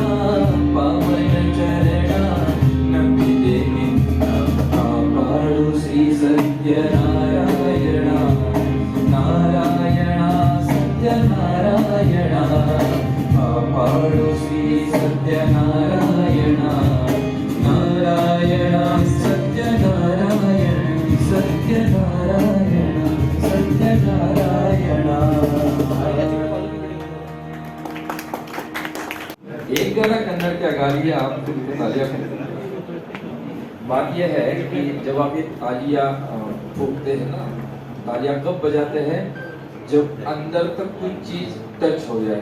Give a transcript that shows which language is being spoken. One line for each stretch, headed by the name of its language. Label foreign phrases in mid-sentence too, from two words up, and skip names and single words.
Kannada: ಪವನ ಚರಣ, ನಂಬಿದೆ ನಿನ್ನ ಕಾಪಾಡು ಶ್ರೀ ಸತ್ಯನಾರಾಯಣ, ನಾರಾಯಣ ಸತ್ಯನಾರಾಯಣ, ಕಾಪಾಡು ಶ್ರೀ ಸತ್ಯನಾರಾಯಣ, ನಾರಾಯಣ ಸತ್ಯನಾರಾಯಣ, ಸತ್ಯನಾರಾಯಣ ಸತ್ಯನಾರಾಯಣ।
Hindi: एक गाना कन्नड़ का गा लिया आप, तुमको तालियां करें। बात यह है कि जब आप ये तालियां ठोकते हैं ना, तालियां कब बजाते हैं? जब अंदर तक कुछ चीज टच हो जाए।